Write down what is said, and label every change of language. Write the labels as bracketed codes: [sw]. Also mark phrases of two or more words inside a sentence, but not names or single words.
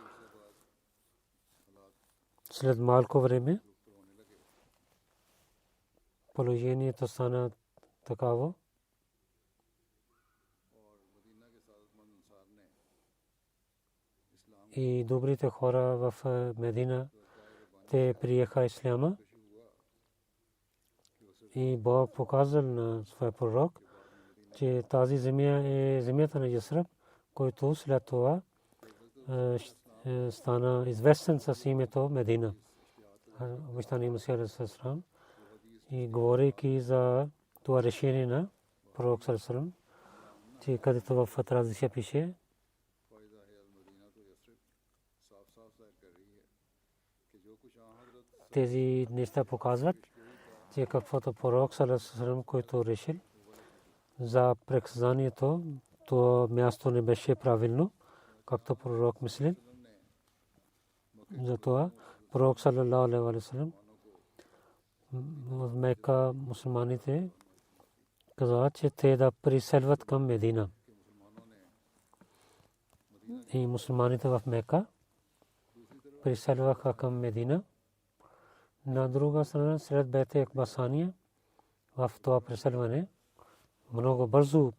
[bg] След малко време положението стана такава, и добрите хора в Медина те приеха исляма и Бог показал на своя пророк, че тази земя е земята на Ясраб, който след това стана известен с името Медина. Обещания Месия [ar] عليه السلام [bg] и говорейки за това решение на пророк [ar] صلى الله عليه وسلم, [bg] че където в традиция пише, тези неща показват, че каквото пророк [ar] صلى الله عليه وسلم, [bg] който решил за преказанието, то място не беше правилно, както пророк мисли. Затова пророк [ar] صلى الله عليه وسلم [bg] в Мека мусулманите каза, че те да преселват към Медина. И мусулманите в Мека преселваха към Медина. На друга страна, сред Бейт Акбасания, в това преселване много бързо